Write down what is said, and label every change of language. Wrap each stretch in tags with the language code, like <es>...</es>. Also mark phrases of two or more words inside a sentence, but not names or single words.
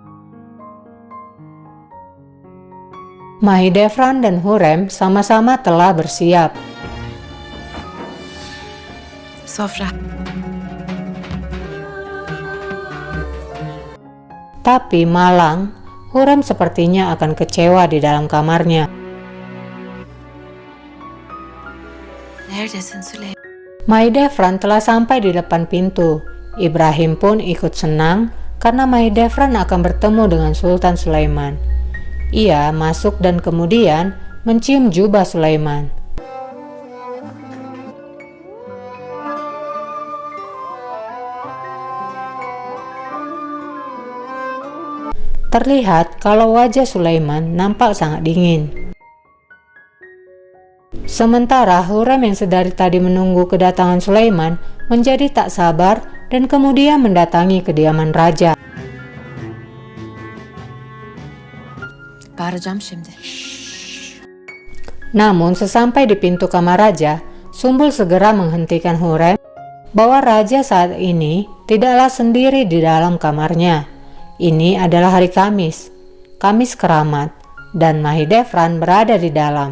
<id>Mahidevran dan Hurrem sama-sama telah bersiap.</id> <tr>Sofra.</tr> <id>Tapi malang, Hurrem sepertinya akan kecewa di dalam kamarnya.</id> <tr>Neredesin Süleyman?</tr> <id>Mahidevran telah sampai di depan pintu. Ibrahim pun ikut senang karena Mahidevran akan bertemu dengan Sultan Sulaiman. Ia masuk dan kemudian mencium jubah Sulaiman. Terlihat kalau wajah Sulaiman nampak sangat dingin. Sementara Hurrem yang sedari tadi menunggu kedatangan Sulaiman menjadi tak sabar dan kemudian mendatangi kediaman raja.</id> <tr>Bağıracağım şimdi.</tr> <id>Namun sesampai di pintu kamar raja, Sumbul segera menghentikan Hurrem bahwa raja saat ini tidaklah sendiri di dalam kamarnya. Ini adalah hari Kamis, Kamis keramat, dan Mahidevran berada di dalam.</id>